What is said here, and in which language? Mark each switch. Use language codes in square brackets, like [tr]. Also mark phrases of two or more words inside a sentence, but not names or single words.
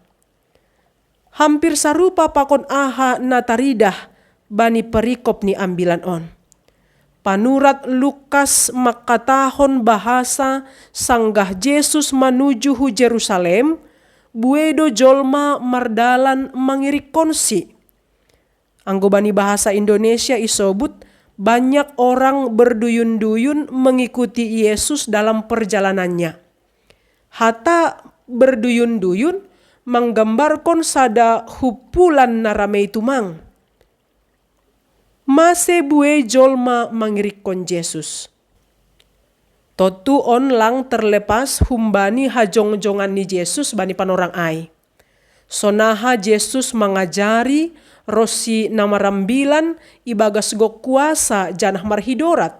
[bts] Hampir sarupa pakon aha nataridah bani perikop ni ambilan on. Panurat Lukas makatahon bahasa sanggah Jesus manuju hu Jerusalem, buedo jolma mardalan mangirikon si. Anggo bani bahasa Indonesia isobut, [id] banyak orang berduyun-duyun mengikuti Yesus dalam perjalanannya. [bts] Hata [id] berduyun-duyun menggambarkan [bts] sada hupulan naramei tumang. Mase bue jolma mangirikon Jesus. Totu on lang terlepas humbani hajong-jongan ni Yesus bani panorang ai. Sonaha Yesus mengajari rosi namarambilan ibagas go kuasa janah marhidorat.